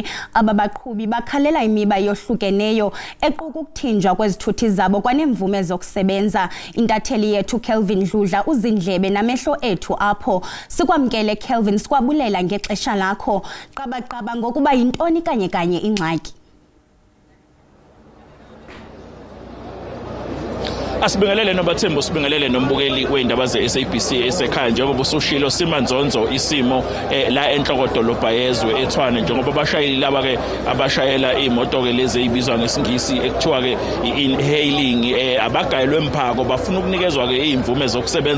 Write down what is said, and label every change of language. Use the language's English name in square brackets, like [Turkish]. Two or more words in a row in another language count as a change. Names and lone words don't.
[Xhosa] Aba baqhubi bakhalela imiba yohlukeneyo equka ukuthinjwa kwezithuthi zabo kwanemvume zokusebenza. Intatheli yethu Kelvin Dludla uzindlebe namehlo ethu apho. Sikwamkele Kelvin, sikwabulela ngexesha lakho. Qabaqaba ngokuba yintoni kanye ingxaki. Asibingelele nobathembu, sibingelele nombukeli weindaba ze-SABC esekhaya. [Zulu] Njengoba usushilo simanzonzo isimo la enhlokodolobha yezwe eTshwane, njengoba abashayeli laba ke abashayela imoto ke lezi ezibizwa ngesingisi ekuthiwa ke i-hailing abagayelwe emphako bafuna ukunikezwa ke izimvume zokusebenza.